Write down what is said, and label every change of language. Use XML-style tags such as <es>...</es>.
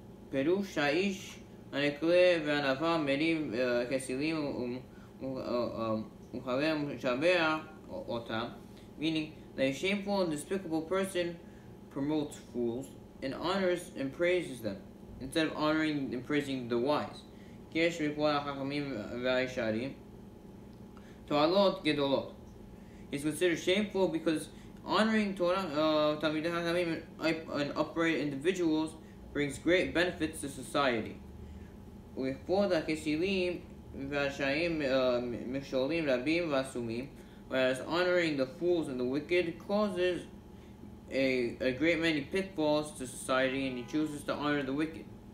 <he>פירוש האיש הנקלה והענווה מרים כסילים ומחבר ומשבח אותם,</he> <en>meaning that a shameful and despicable person promotes fools and honors and praises them, instead of honoring and praising the wise.</en> <he>כי יש מכל החכמים והישרים תועלות גדולות.</he> <en>He's considered shameful because honoring Torah, Talmidei Chachamim, and upright individuals brings great benefits to society.</en> <he>וכבוד הכסילים והרשעים מכשולים רבים ועצומים,</he> <en>whereas honoring the fools and the wicked causes a great many pitfalls to society, and he chooses to honor the wicked.</en>